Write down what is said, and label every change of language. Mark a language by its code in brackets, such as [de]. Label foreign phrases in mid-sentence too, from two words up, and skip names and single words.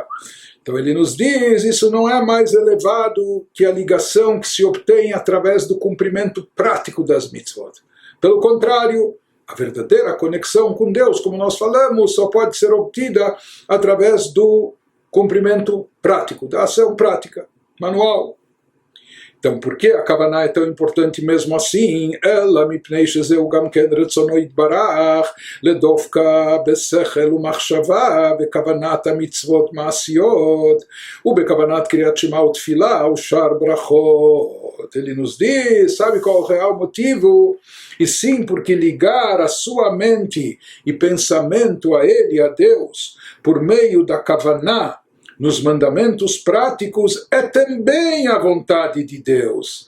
[pt] Então ele nos diz, isso não é mais elevado que a ligação que se obtém através do cumprimento prático das mitzvot. Pelo contrário, a verdadeira conexão com Deus, como nós falamos, só pode ser obtida através do cumprimento prático, da ação prática, manual. Então, por que a Kavaná é tão importante mesmo assim? [he] אלא מפני שזהו גם כן רצונו יתברך לדבקה בשכל ומחשבה בכוונת המצות מעשיות ובכוונת קריאת שמע ותפלה ושאר ברכות. [pt] Ele nos diz, sabe qual é o real motivo? E sim, porque ligar a sua mente e pensamento a Ele, a Deus, por meio da Kavaná, nos mandamentos práticos, é também a vontade de Deus.